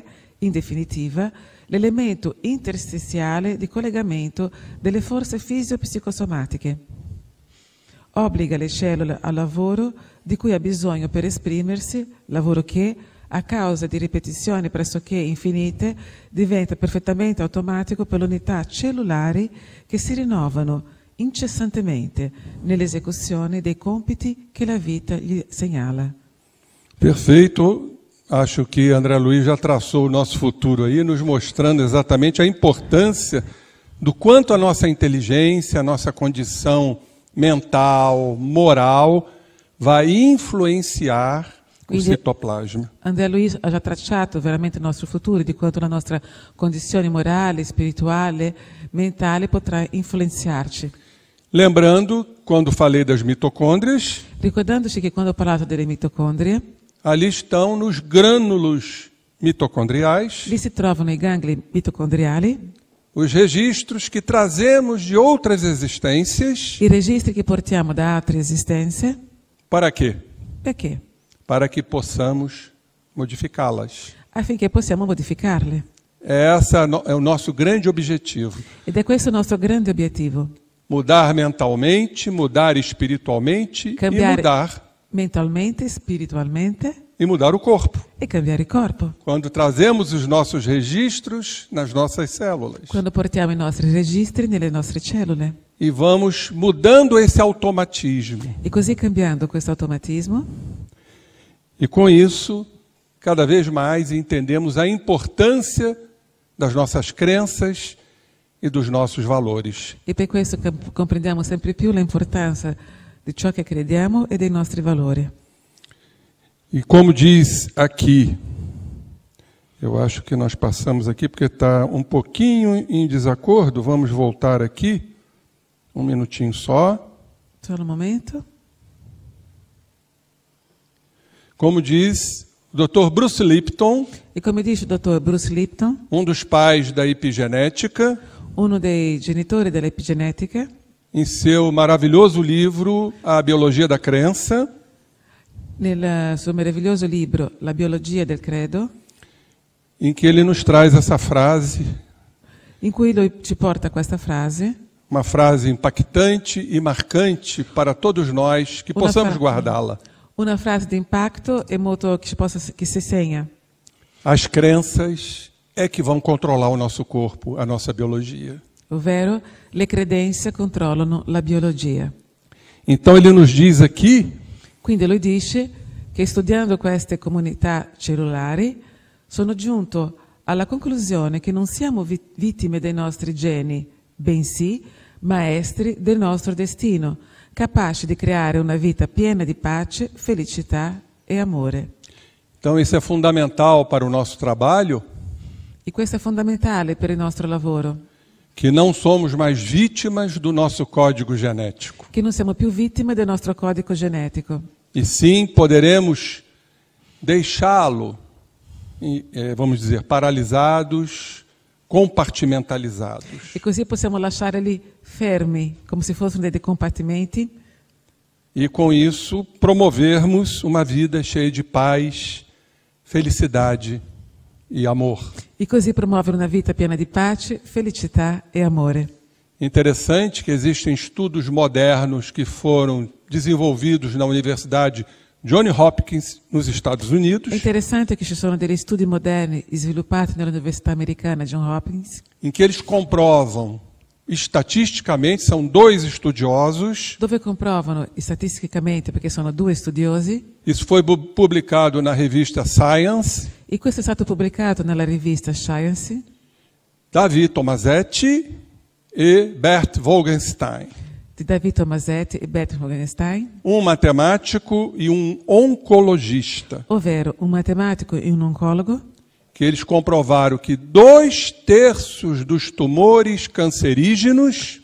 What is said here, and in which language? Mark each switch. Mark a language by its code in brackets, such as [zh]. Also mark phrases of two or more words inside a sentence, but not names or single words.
[it] in definitiva, l'elemento interstiziale di collegamento delle forze fisio-psicosomatiche, obbliga le cellule al lavoro di cui ha bisogno per esprimersi, lavoro che, a causa di ripetizioni pressoché infinite, diventa perfettamente automatico per le unità cellulari che si rinnovano incessantemente nell'esecuzione dei compiti che la vita gli segnala. [pt] Perfeito. Acho que André Luiz já traçou o nosso futuro aí, nos mostrando exatamente a importância do quanto a nossa inteligência, a nossa condição mental, moral, vai influenciar o citoplasma. [it] André Luiz ha già tracciato veramente il nostro futuro, di quanto la nostra condizione morale, spirituale, mentale potrà influenzarci. [pt] Lembrando, quando falei das mitocôndrias, [it] Ricordandoci che quando ho parlato delle mitocondrie, [pt] ali estão nos grânulos mitocondriais [it] lì si trovano i gangli mitocondriali, [pt] os registros que trazemos de outras existências. [it] i registri che portiamo da altre esistenze. [pt] Para quê? [it] Perché? [pt] Para que possamos modificá-las. [it] Affinché possiamo modificarle. [pt] Esse é o nosso grande objetivo. [it] Ed è questo il nostro grande obiettivo. [pt] Mudar mentalmente, mudar espiritualmente [it] Cambiare [pt] e mudar [it] mentalmente, spiritualmente [pt] e mudar o corpo. [it] e cambiare il corpo. [pt] Quando trazemos os nossos registros nas nossas células [it] Quando portiamo i nostri registri nelle nostre cellule. [pt] e vamos mudando esse automatismo. [it] E così cambiando questo automatismo, [pt] E com isso, cada vez mais entendemos a importância das nossas crenças e dos nossos valores. [it] e per questo comprendiamo sempre più l'importanza di ciò che crediamo e dei nostri valori. [pt] E como diz aqui, eu acho que nós passamos aqui porque está um pouquinho em desacordo, vamos voltar aqui, um minutinho só. [it] Solo un momento. [pt] Como diz o Dr. Bruce Lipton, [it] E come dice il dottor Bruce Lipton, [pt] dos pais da epigenética, [it] uno dei genitori dell'epigenetica, [pt] em seu maravilhoso livro A Biologia da Crença, [it] nel suo meraviglioso libro La biologia del credo, [pt] em que ele nos traz essa frase, [it] in cui lui ci porta questa frase, [pt] uma frase impactante e marcante para todos nós, que possamos guardá-la. [it] una frase di impatto e molto che si segna. [pt] As crenças é que vão controlar o nosso corpo, a nossa biologia. [it] Ovvero, le credenze controllano la biologia. [pt] Então ele nos diz aqui [it] Quindi lui dice che studiando queste comunità cellulari sono giunto alla conclusione che non siamo vittime dei nostri geni, bensì maestri del nostro destino, capaci di creare una vita piena di pace, felicità e amore. [pt] Então isso é fundamental para o nosso trabalho, [it] E questo è fondamentale per il nostro lavoro, [pt] que não somos mais vítimas do nosso código genético. [it] che non siamo più vittime del nostro codice genetico, [pt] E sim, poderemos deixá-lo, vamos dizer, paralisados, compartimentalizados. [it] e così possiamo lasciarli fermi, come se fossero dei compartimenti, [pt] E com isso promovermos uma vida cheia de paz, felicidade e amor. [it] e così promuovere una vita piena di pace, felicità e amore. [pt] Interessante que existem estudos modernos que foram desenvolvidos na Universidade Johns Hopkins, nos Estados Unidos, [it] È interessante che ci sono degli studi moderni sviluppati nell'Università americana Johns Hopkins, [pt] em que eles comprovam, estatisticamente, são dois estudiosos, [it] dove comprovano statisticamente, perché sono due studiosi, [pt] isso foi publicado na revista Science, [it] e questo è stato pubblicato nella rivista Science, [pt] David Tomasetti e Bert Wolgenstein, [it] di David Tomasetti e Bert Wolgenstein, [pt] matemático e oncologista, [it] ovvero un matematico e un oncologo, [pt] que eles comprovaram que 2/3 dos tumores cancerígenos,